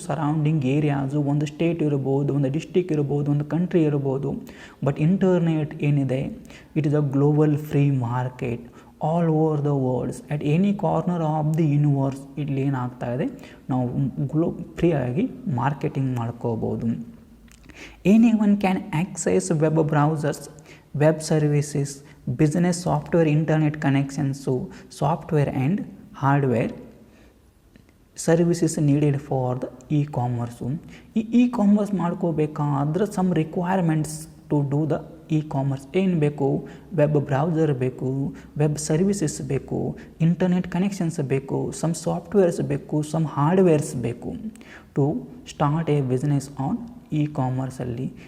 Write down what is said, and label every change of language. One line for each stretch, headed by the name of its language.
Kannada: Surrounding areas, ಒಂದು state ಇರ್ಬೋದು, ಒಂದು ಡಿಸ್ಟಿಕ್ ಇರ್ಬೋದು, ಒಂದು ಕಂಟ್ರಿ ಇರ್ಬೋದು.
English: but internet
Kannada: ಏನಿದೆ,
English: It is a global free market all over the worlds. At any corner of the universe
Kannada: ಇಲ್ಲಿ ಏನಾಗ್ತಾ ಇದೆ, ನಾವು ಫ್ರೀಯಾಗಿ ಮಾರ್ಕೆಟಿಂಗ್ ಮಾಡ್ಕೋಬೋದು.
English: Anyone can access web browsers, web services, business software, internet connections, so software and hardware services needed for the e-commerce. e-commerce
Kannada: ಮಾಡ್ಕೋಬೇಕಾದ್ರೆ
English: some requirements to do the e-commerce
Kannada: ಏನು ಬೇಕು? Web browser ಬೇಕು, web services ಬೇಕು, internet connections ಬೇಕು, some softwares ಬೇಕು, some hardwares ಬೇಕು
English: to start a business on
Kannada: e-commerceಲ್ಲಿ.